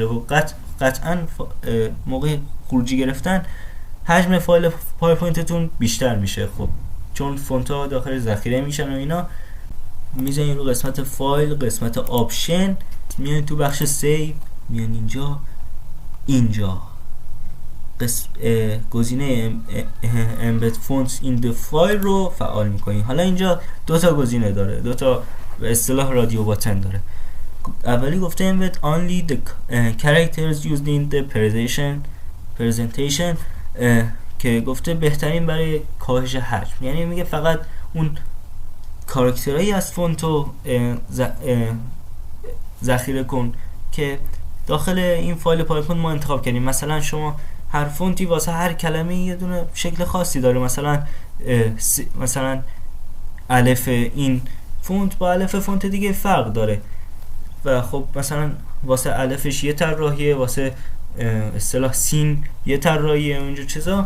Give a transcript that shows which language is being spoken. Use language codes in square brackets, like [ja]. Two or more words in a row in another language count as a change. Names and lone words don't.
[fa] و قطعا موقع خروجی گرفتن حجم فایل پاورپوینتتون بیشتر میشه، خب چون فونت‌ها داخل ذخیره میشن و اینا. میزنین رو قسمت فایل، قسمت آپشن، میان تو بخش سیو، میان اینجا گزینه [en] embed fonts in the file [fa] رو فعال میکنین. حالا اینجا دو تا گزینه داره، دو تا به اصطلاح [en] radio button [fa] داره. اولی گفته [en] embed only the characters used in the presentation [fa] که گفته بهترین برای کاهش حجم، یعنی میگه فقط اون کاراکترهایی از فونتو ذخیره کن که داخل این فایل پاورپوینت ما انتخاب کردیم. مثلا شما هر فونتی واسه هر کلمه یه دونه شکل خاصی داره، مثلا الف این فونت با الف فونت دیگه فرق داره و خب مثلا واسه الفش یه طراحیه، واسه اصطلاح سین یه طراحیه، اونجور چیزا.